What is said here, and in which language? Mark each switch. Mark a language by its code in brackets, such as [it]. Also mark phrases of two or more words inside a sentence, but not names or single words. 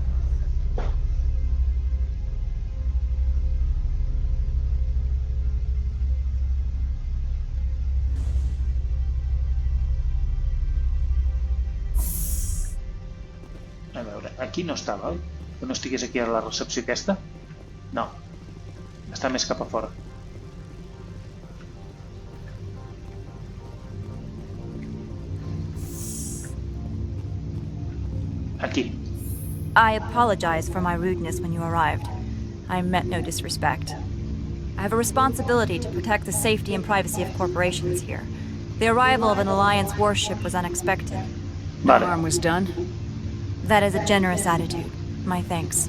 [ca] A veure, aquí no estava, oi? Que no estigués aquí a la recepció aquesta? No, està més cap a fora. Aquí. [en] I apologize for my rudeness when you arrived. I meant no disrespect. I have a responsibility to protect the safety and privacy of corporations here. The arrival of an Alliance warship was unexpected. No [ca] Vale. [en] harm was done. That is a generous attitude. My thanks.